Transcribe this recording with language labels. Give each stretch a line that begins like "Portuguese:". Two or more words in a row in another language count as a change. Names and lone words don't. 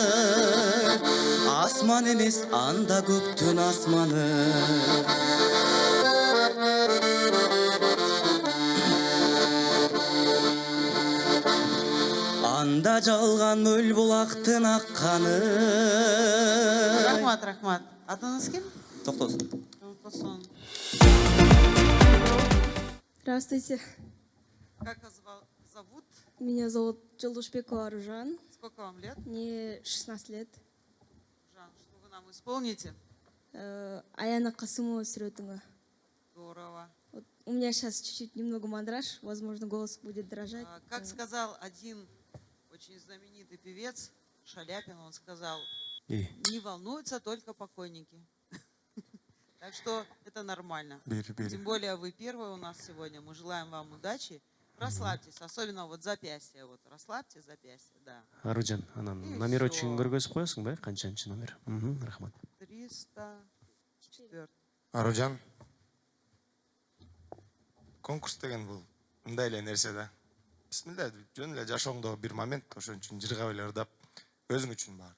Kyrgyz: асман эмес анда көктүн асманы анда жалган мөл булактын акканы. Рахмат, рахмат. Атыңыз ким? Токтосун. Токтосун.
Russian: Здравствуйте. Как вас зовут? Меня зовут Джалдушбекова Аружан. Сколько вам лет? Мне 16 лет. Жан, что вы нам исполните? Аяна Касымова Сиротунга. Здорово. Вот у меня сейчас чуть-чуть немного мандраж, возможно, голос будет дрожать. Как сказал один очень знаменитый певец, Шаляпин, он сказал, не волнуются только покойники. Так что это нормально. Тем более вы первые у нас сегодня. Мы желаем вам удачи. Расслабьтесь, особенно вот запястье. Вот расслабьте запястье, да.
Kyrgyz: Аружан, анан
Russian: номер очень
Kyrgyz: көргөзүп коесуң ба? Канчанчы номер? Рахмат. 304. Аружан, конкурс деген бул мындай эле нерсе да. Бисмилля, жөн эле жашооңдогу бир момент, ошон үчүн жыргап эле ырдап, өзүң үчүн баарды.